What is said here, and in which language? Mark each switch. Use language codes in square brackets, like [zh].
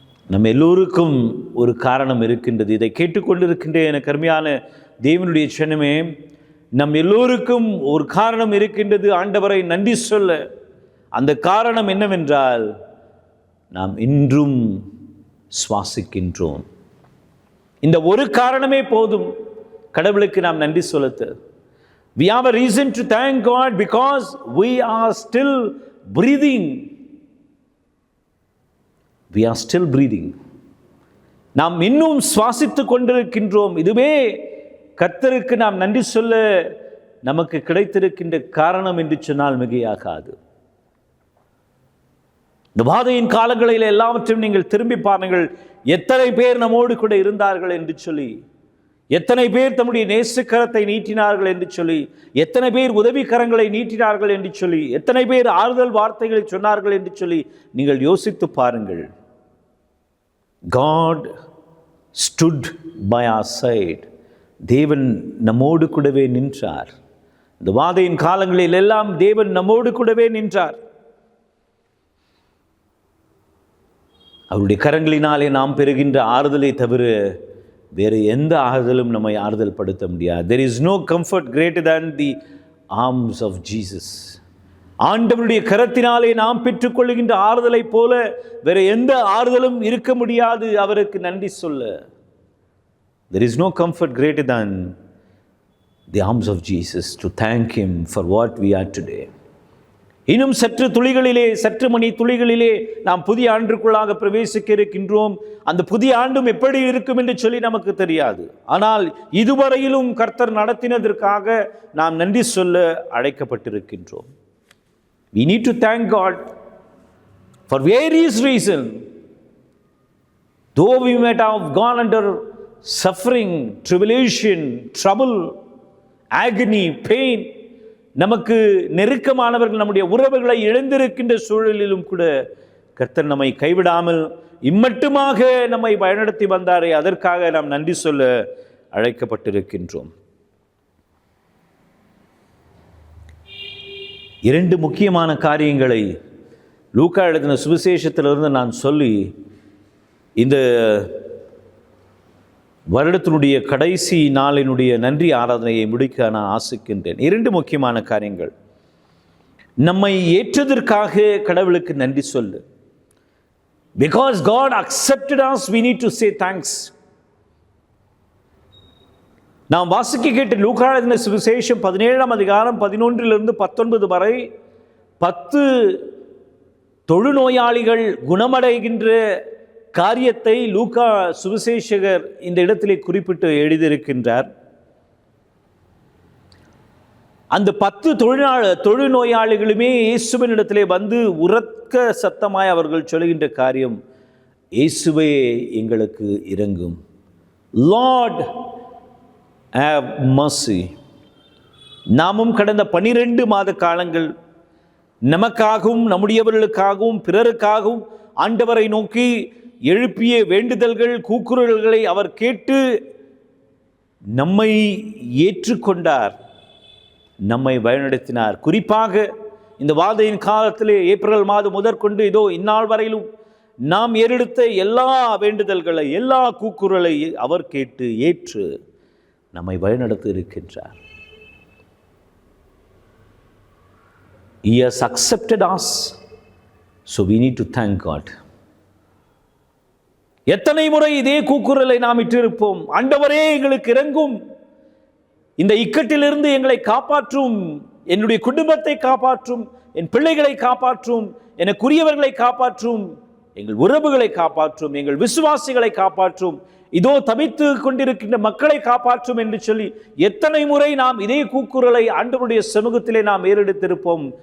[ta] நம்ம எல்லோருக்கும் ஒரு காரணம் இருக்கின்றது. இதை கேட்டுக்கொண்டிருக்கின்ற என கருமையான தேவனுடைய ஜனமே, நம் எல்லோருக்கும் ஒரு காரணம் இருக்கின்றது ஆண்டவரை நன்றி சொல்ல. அந்த காரணம் என்னவென்றால், நாம் இன்றும் சுவாசிக்கின்றோம். இந்த ஒரு காரணமே போதும் கடவுளுக்கு நாம் நன்றி சொல்லத்து. [en] We have a reason to thank God because we are still breathing. We are still breathing. [ta] நாம் இன்னும் சுவாசித்துக் கொண்டிருக்கின்றோம். இதுவே கர்த்தருக்கு நாம் நன்றி சொல்ல நமக்கு கிடைத்திருக்கின்ற காரணம் என்று சொன்னால் மிகையாகாது. இந்த வாதையின் காலங்களில் எல்லாவற்றையும் நீங்கள் திரும்பி பாருங்கள். எத்தனை பேர் நம்மோடு கூட இருந்தார்கள் என்று சொல்லி, எத்தனை பேர் தம்முடைய நேசக்கரத்தை நீட்டினார்கள் என்று சொல்லி, எத்தனை பேர் உதவி கரங்களை நீட்டினார்கள் என்று சொல்லி, எத்தனை பேர் ஆறுதல் வார்த்தைகளை சொன்னார்கள் என்று சொல்லி நீங்கள் யோசித்து பாருங்கள். [en] God stood by our side. [ta] தேவன் நம்மோடு கூடவே நின்றார். இந்த வாதையின் காலங்களில் எல்லாம் தேவன் நம்மோடு கூடவே நின்றார். அவருடைய கரங்களினாலே நாம் பெறுகின்ற ஆறுதலை தவிர வேறு எந்த ஆறுதலும் நம்மை ஆறுதல் படுத்த முடியாது. [en] There is no comfort greater than the arms of Jesus. [ta] ஆண்டவருடைய கரத்தினாலே நாம் பெற்றுக்கொள்கின்ற ஆறுதலை போல வேறு எந்த ஆறுதலும் இருக்க முடியாது. அவருக்கு நன்றி சொல்ல. [en] There is no comfort greater than the arms of Jesus to thank him for what we are today. [ta] இன்னும் சற்று துளிகளிலே, சற்று மணி துளிகளிலே நாம் புதிய ஆண்டுக்குள்ளாக பிரவேசிக்க இருக்கின்றோம். அந்த புதிய ஆண்டும் எப்படி இருக்கும் என்று சொல்லி நமக்கு தெரியாது. ஆனால் இதுவரையிலும் கர்த்தர் நடத்தினதற்காக நாம் நன்றி சொல்ல அழைக்கப்பட்டிருக்கின்றோம். [en] We need to thank God for various reasons. Though we might have gone under suffering, tribulation, trouble, agony, pain, [ta] நமக்கு நெருக்கமானவர்கள், நம்முடைய உறவுகளை இழந்திருக்கின்ற சூழலிலும் கூட கர்த்தர் நம்மை கைவிடாமல் இம்மட்டுமாக நம்மை வழிநடத்தி வந்தாரே, அதற்காக நாம் நன்றி சொல்ல அழைக்கப்பட்டிருக்கின்றோம். இரண்டு முக்கியமான காரியங்களை லூக்கா எழுதின சுவிசேஷத்திலிருந்து நான் சொல்லி இந்த வருடத்தினுடைய கடைசி நாளினுடைய நன்றி ஆராதனையை முடிக்க நான் ஆசிக்கின்றேன். இரண்டு முக்கியமான காரியங்கள். நம்மை ஏற்றதற்காக கடவுளுக்கு நன்றி சொல்லு. [en] Because God accepted us, we need to say thanks. [ta] நாம் வாசிக்க கேட்ட லூக்கா எழுதின சுவிசேஷம் 17ஆம் அதிகாரம் 11 to 19 வரை 10 தொழுநோயாளிகள் குணமடைகின்ற காரியத்தை லூக்கா சுவிசேஷகர் இந்த இடத்திலே குறிப்பிட்டு எழுதியிருக்கின்றார். அந்த 10 தொழுநோயாளிகளுமே இயேசுவின் இடத்திலே வந்து உரக்க சத்தமாய் அவர்கள் சொல்கின்ற காரியம், இயேசுவே எங்களுக்கு இரங்கும். [en] Lord have mercy. [ta] நாமும் கடந்த 12 மாத காலங்கள் நமக்காகவும் நம்முடையவர்களுக்காகவும் பிறருக்காகவும் ஆண்டவரை நோக்கி எழுப்பிய வேண்டுதல்கள், கூக்குரல்களை அவர் கேட்டு நம்மை ஏற்றுக்கொண்டார், நம்மை வழிநடத்தினார். குறிப்பாக இந்த வாதையின் காலத்திலே ஏப்ரல் மாதம் முதற்கொண்டு இதோ இந்நாள் வரையிலும் நாம் ஏறெடுத்த எல்லா வேண்டுதல்களை, எல்லா கூக்குரலை அவர் கேட்டு ஏற்று நம்மை வழிநடத்தி இருக்கின்றார். [en] He has accepted us, so we need to thank God. [ta] எத்தனை முறை இதே கூக்குரலை நாம் இட்டிருப்போம், ஆண்டவரே எங்களுக்கு இறங்கும், இந்த இக்கட்டிலிருந்து எங்களை காப்பாற்றும், என்னுடைய குடும்பத்தை காப்பாற்றும், என் பிள்ளைகளை காப்பாற்றும், எனக்குரியவர்களை காப்பாற்றும், எங்கள் உறவுகளை காப்பாற்றும், எங்கள் விசுவாசிகளை காப்பாற்றும், இதோ தவித்து கொண்டிருக்கின்ற மக்களை காப்பாற்றும் என்று சொல்லி எத்தனை முறை நாம் இதே கூக்குரலை ஆண்டவருடைய சமூகத்திலே நாம் ஏறெடுத்திருப்போம்.